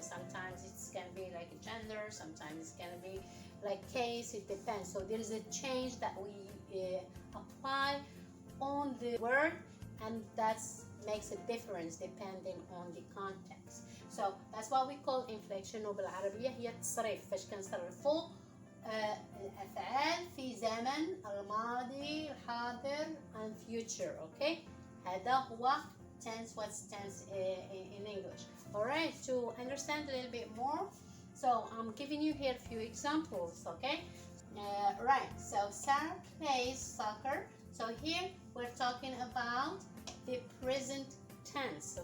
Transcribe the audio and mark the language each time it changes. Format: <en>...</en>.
<en>Sometimes it can be like a gender, sometimes it's going to be like case, it depends. So there is a change that we apply on the word, and that makes a difference depending on the context. So that's what we call inflection.</en> <ar>وبالعربية هي التصريف، فاش كنصرفوا الأفعال في زمن الماضي، الحاضر and future.</ar> <en>Okay, هذا هو tense. What's tense in English? Alright, to understand a little bit more, so I'm giving you here a few examples. Okay, right, so Sarah plays soccer. So here we're talking about the present tense.</en>